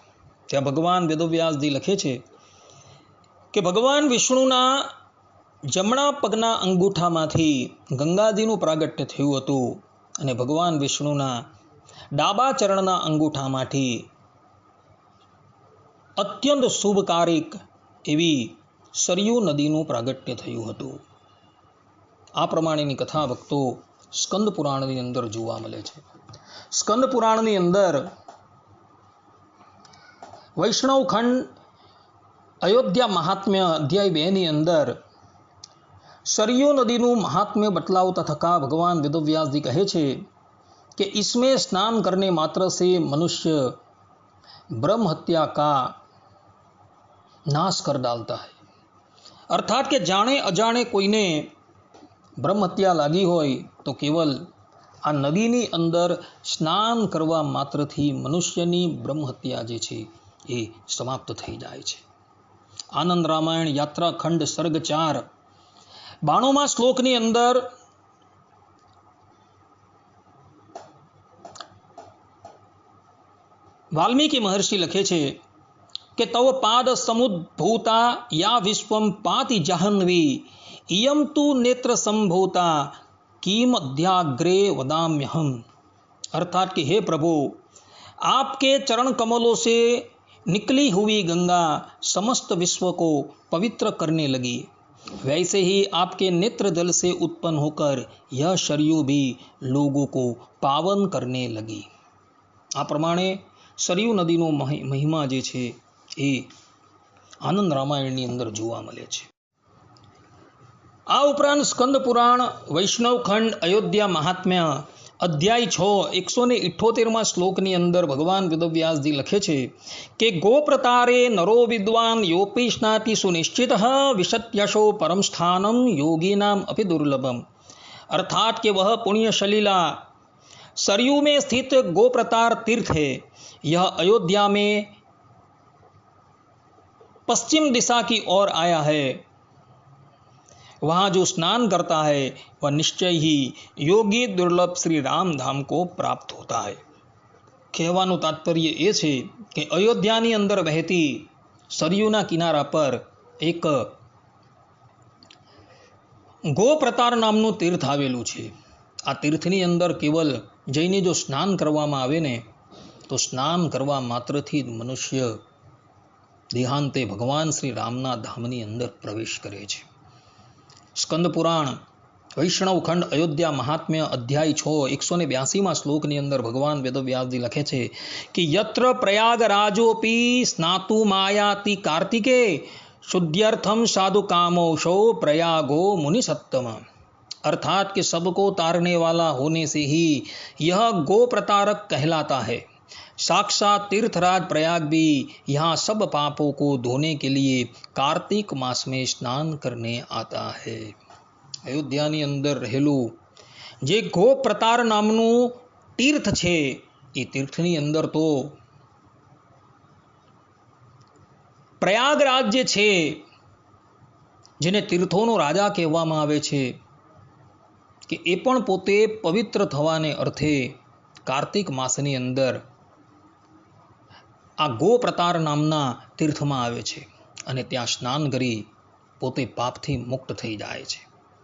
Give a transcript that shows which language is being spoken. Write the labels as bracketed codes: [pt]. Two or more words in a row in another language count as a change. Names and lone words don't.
[gu] ત્યાં ભગવાન વેદવ્યાસજી લખે છે કે ભગવાન વિષ્ણુના જમણા પગના અંગૂઠામાંથી ગંગાજીનું પ્રાગટ્ય થયું હતું અને ભગવાન વિષ્ણુના ડાબા ચરણના અંગૂઠામાંથી અત્યંત શુભકારિક એવી સરયુ નદીનું પ્રાગટ્ય થયું હતું. આ પ્રમાણેની કથા ભક્તો સ્કંદ પુરાણની અંદર જોવા મળે છે. સ્કંદ પુરાણની અંદર વૈષ્ણવ ખંડ અયોધ્યા મહાત્મ્ય અધ્યાય 2 ની અંદર सरयू नदीનું મહાત્મ્ય બતલાવતા થકા ભગવાન વેદવ્યાસજી કહે છે [hi] कि इसमें स्नान करने मात्र से मनुष्य ब्रह्म हत्या का नाश कर डालता है. अर्थात कि [gu] जाने अजाणे कोઈને બ્રહ્મ હત્યા લાગી હોય તો કેવલ આ નદીની અંદર સ્નાન કરવા માત્રથી મનુષ્યની બ્રહ્મ હત્યા જે છે એ સમાપ્ત થઈ જાય છે. આનંદ રામાયણ યાત્રા ખંડ સર્ગ 4 92મા શ્લોકની અંદર વાલ્મીકી મહર્ષિ લખે છે કે [sa] તવ પાદ સમુદ્ભૂતા યા વિશ્વમ પાતિ જાહ્નવી इयम तु नेत्र संभूता किम अध्याग्रे वदाम्यहम. [hi] अर्थात कि हे प्रभु, आपके चरण कमलों से निकली हुई गंगा समस्त विश्व को पवित्र करने लगी, वैसे ही आपके नेत्र जल से उत्पन्न होकर यह सरयू भी लोगों को पावन करने लगी. [gu] આ પ્રમાણે સરયુ નદીનો મહિમા જે છે એ આનંદ રામાયણની અંદર જોવા મળે છે. આ ઉપરાંત સ્કંદ પુરાણ વૈષ્ણવ ખંડ અયોધ્યા મહાત્મ્ય અધ્યાય 6 178મા શ્લોકની અંદર ભગવાન વેદવ્યાસજી લખે છે કે [sa] ગોપ્રતારે નરો વિદ્વાન યોપી સ્નાતિ સુનિશ્ચિત વિશત્યશો પરમ સ્થાનમ योगिनाम अपि दुर्लभम. [hi] अर्थात कि वह पुण्य सलीला सरयू में स्थित गोप्रतार तीर्थ है. यह अयोध्या में पश्चिम दिशा की ओर आया है. वहाँ जो स्नान करता है वह निश्चय ही योगी दुर्लभ श्री राम धाम को प्राप्त होता है. [gu] કહેવાનું તાત્પર્ય એ છે કે અયોધ્યાની અંદર વહેતી સરયુના કિનારા પર એક ગોપ્રતાર નામનું તીર્થ આવેલું છે. આ તીર્થની અંદર કેવલ જઈને જો સ્નાન કરવામાં આવે ને તો સ્નાન કરવા માત્રથી જ મનુષ્ય દેહાંતે ભગવાન શ્રી રામના ધામની અંદર પ્રવેશ કરે છે. સ્કંદ પુરાણ વૈષ્ણવ ખંડ અયોધ્યા મહાત્મ્ય અધ્યાય 6 182મા શ્લોકની અંદર ભગવાન વેદવ્યાસજી લખે છે કે [sa] યત્ર પ્રયાગરાજોપી સ્નાતુ માયાતિ કાર્તિકે शुद्ध्यर्थम साधु कामोशो प्रयागो मुनि सत्तम. [hi] अर्थात कि सबको तारने वाला होने से ही यह गो प्रतारक कहलाता है. साक्षात तीर्थराज प्रयाग भी यहाँ सब पापों को धोने के लिए कार्तिक मास में स्नान करने आता है. [gu] અયોધ્યાની અંદર રહેલું જે ગો પ્રતાર નામનું તીર્થ છે એ તીર્થની અંદર તો પ્રયાગરાજ જે છે જેને તીર્થોનો રાજા કહેવામાં આવે છે કે એ પણ પોતે પવિત્ર થવાને અર્થે કાર્તિક માસની અંદર આ ગો પ્રતાર નામના તીર્થમાં આવે છે અને ત્યાં સ્નાન કરી પોતે પાપથી મુક્ત થઈ જાય છે.